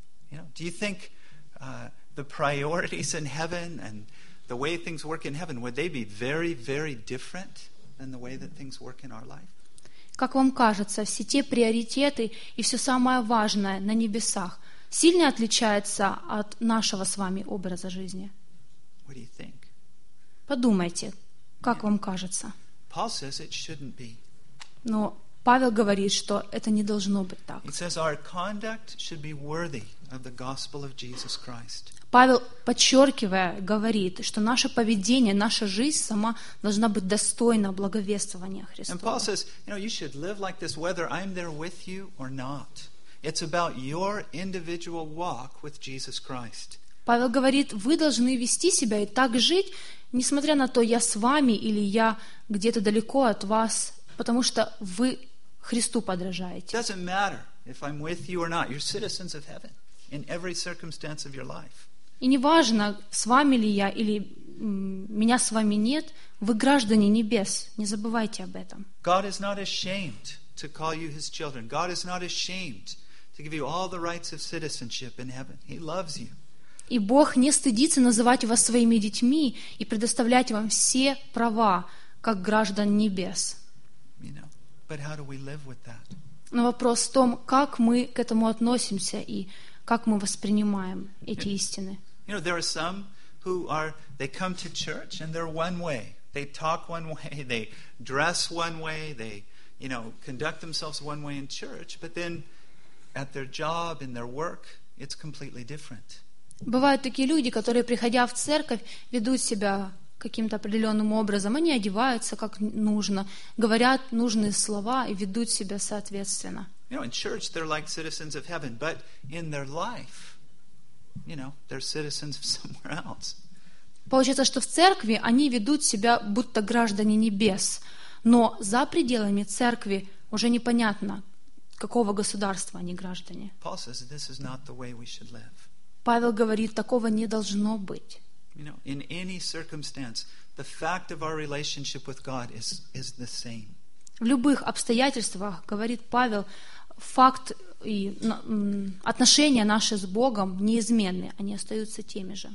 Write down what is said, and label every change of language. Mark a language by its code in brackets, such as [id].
[en] You know, do you think the priorities in heaven and the way things work in heaven would they be very, very different than the way that things work in our life? [ru] Как вам кажется, все те приоритеты и все самое важное на небесах сильно отличаются от нашего с вами образа жизни? [en] What do you think? [ru] Подумайте, как вам кажется? [en] Paul says it shouldn't be. [ru] Но Павел говорит, что это не должно быть так. [en] He says our conduct should be worthy of the gospel of Jesus Christ. [ru] Павел, подчеркивая, говорит, что наше поведение, наша жизнь сама должна быть достойна благовествования Христова. [en] And Paul says, you know, you should live like this whether I'm there with you or not. It's about your individual walk with Jesus Christ. [ru] Павел говорит, вы должны вести себя и так жить, несмотря на то, я с вами или я где-то далеко от вас, потому что вы Христу подражаете. [en] It doesn't matter if I'm with you or not. You're citizens of heaven in every circumstance of your life. [ru] И неважно, с вами ли я или меня с вами нет, вы граждане небес, не забывайте об этом. [en] God is not ashamed to call you His children. God is not ashamed to give you all the rights of citizenship in heaven. He loves you. [ru] И Бог не стыдится называть вас своими детьми и предоставлять вам все права как граждан небес. [en] You know, but how do we live with that? [ru] Но вопрос в том, как мы к этому относимся и как мы воспринимаем эти истины. [en] You know, there are some who are, they come to church and they're one way. They talk one way, they dress one way, they, you know, conduct themselves one way in church, but then at their job, in their work, it's completely different. [ru] Бывают такие люди, которые, приходя в церковь, ведут себя каким-то определенным образом. Они одеваются как нужно, говорят нужные слова и ведут себя соответственно. [en] You know, in church they're like citizens of heaven, but in their life, you know, they're citizens of somewhere else. [ru] Получается, что в церкви они ведут себя будто граждане небес, но за пределами церкви уже непонятно, какого государства они граждане. [en] Paul says this is not the way we should live. [ru] Павел говорит, такого не должно быть. [en] You know, in any circumstance, the fact of our relationship with God is the same. [ru] В любых обстоятельствах, говорит Павел, факт и отношения наши с Богом неизменны, они остаются теми же.